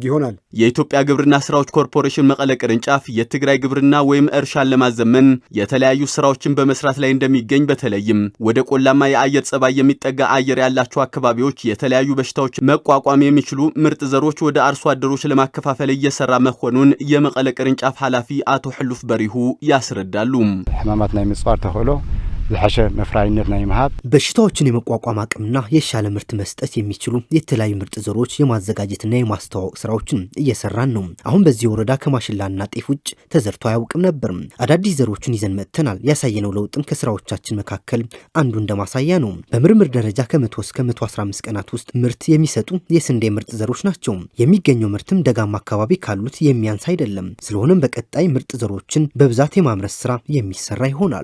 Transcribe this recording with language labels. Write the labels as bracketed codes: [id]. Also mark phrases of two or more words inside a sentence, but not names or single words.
[am] የኢትዮጵያ ግብርና ስራዎች ኮርፖሬሽን መቀለ ቅርንጫፍ የትግራይ ግብርና ወይም እርሻን ለማዘመን የተለያዩ ስራዎችን በመስራት ላይ እንደሚገኝ በተለይም ወደ ቆላማ የአየር ጸባይ የሚጠጋ አየር ያላቸው አካባቢዎች የተለያዩ በሽታዎች መቋቋም የሚችሉ ምርጥ ዘሮች ወደ አርሶ አደሮች ለማከፋፈል እየሰራ መሆኑን የመቀለ ቅርንጫፍ ኃላፊ አቶ ሕሉፍ በሪሁ ያስረዳሉ። [ti] ሕማማት ናይ ምጽዋር ተኸሎ ዝሐሸ መፍራይነት ናይ መሃብ [am] በሽታዎችን የመቋቋም አቅምና የሻለ ምርት መስጠት የሚችሉ የተለያዩ ምርጥ ዘሮች የማዘጋጀትና የማስተዋወቅ ስራዎችን እየሰራን ነው። አሁን በዚህ ወረዳ ከማሽላና ጤፍ ውጭ ተዘርቶ አያውቅም ነበር። አዳዲስ ዘሮችን ይዘን መጥተናል። ያሳየነው ለውጥም ከስራዎቻችን መካከል አንዱ እንደማሳያ ነው። በምርምር ደረጃ ከ100 እስከ 115 ቀናት ውስጥ ምርት የሚሰጡ የስንዴ ምርጥ ዘሮች ናቸው። የሚገኘው ምርትም ደጋማ አካባቢ ካሉት የሚያንስ አይደለም። ስለሆነም በቀጣይ ምርጥ ዘሮችን በብዛት የማምረት ስራ የሚሰራ ይሆናል።